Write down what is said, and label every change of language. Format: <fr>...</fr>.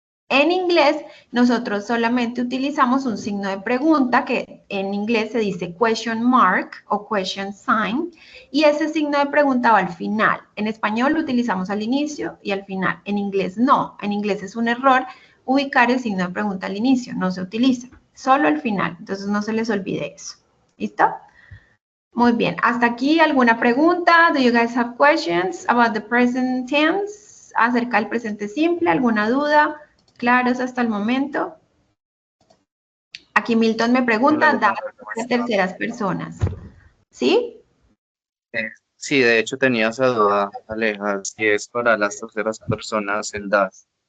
<es>En inglés, nosotros solamente utilizamos un signo de pregunta, que en inglés se dice question mark o question sign, y ese signo de pregunta va al final. En español lo utilizamos al inicio y al final. En inglés no. En inglés es un error ubicar el signo de pregunta al inicio. No se utiliza, solo al final. Entonces no se les olvide eso. ¿Listo? Muy bien. Hasta aquí, ¿alguna pregunta?</es> <en>Do you guys have questions about the present tense?</en> <es>Acerca del presente simple, ¿alguna duda? ¿Claros hasta el momento? Aquí Milton me pregunta, de terceras personas. ¿Sí? Sí, de hecho tenía esa duda, Aleja, si es para las terceras personas el das.</es>